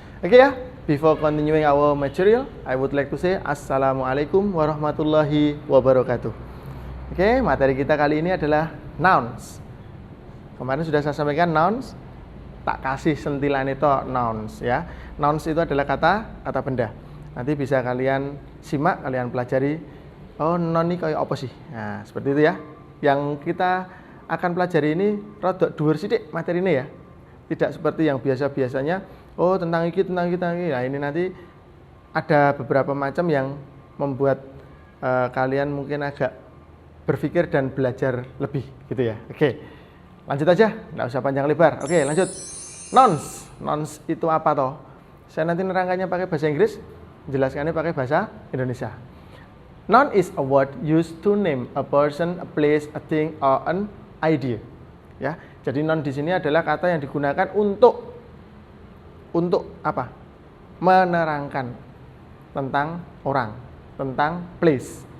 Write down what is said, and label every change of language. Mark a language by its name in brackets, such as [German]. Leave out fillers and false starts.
[Indonesian] Oke ya, [English] before continuing our material, I would like to say [Arabic] Assalamualaikum warahmatullahi wabarakatuh. [Indonesian] Oke, materi kita kali ini adalah nouns. Kemarin sudah saya sampaikan nouns, tak kasih sentilan itu nouns ya. Nouns itu adalah kata benda. Nanti bisa kalian simak, kalian pelajari. Oh, noun ini kayak apa sih? Nah, seperti itu ya. Yang kita akan pelajari ini [Javanese] rodok dhuwur sithik [Indonesian] materi ini ya. Tidak seperti yang biasa-biasanya, oh tentang iki. Nah, ini nanti ada beberapa macam yang membuat kalian mungkin agak berpikir dan belajar lebih gitu ya. Oke. Lanjut aja, enggak usah panjang lebar. Oke, lanjut. Nouns. Nouns itu apa toh? Saya nanti nerangkannya pakai bahasa Inggris, jelaskannya pakai bahasa Indonesia. [English] Noun is a word used to name a person, a place, a thing, or an idea. [Indonesian] Ya, jadi noun di sini adalah kata yang digunakan untuk apa? Menerangkan tentang orang, tentang place.